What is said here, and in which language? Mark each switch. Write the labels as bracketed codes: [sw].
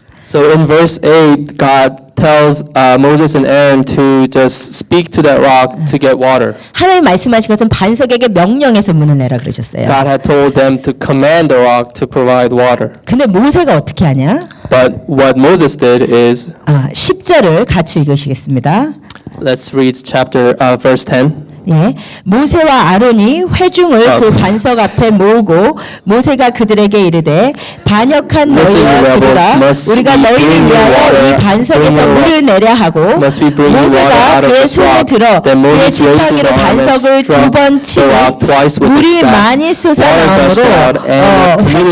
[en] So in verse 8, God tells Moses and Aaron to just speak to that rock to get water. [ko] 하나님 말씀하신 것은 반석에게 명령해서 물을 내라 그러셨어요. [en] God had told them to command the rock to provide water. [ko] 근데 모세가 어떻게 하냐? [en] But what Moses did is [ko] 10절을 같이 읽으시겠습니다. [en] let's read verse 10. [ko] 예, 모세와 아론이 회중을 그 반석 앞에 모으고 모세가 그들에게 이르되 반역한 너희여 들으라 우리가 너희를 위하여 이 반석에서 물을 내려 하고 모세가 그의 손에 들어 그의 지팡이로 반석을 2번 치고 물이 많이 솟아나오므로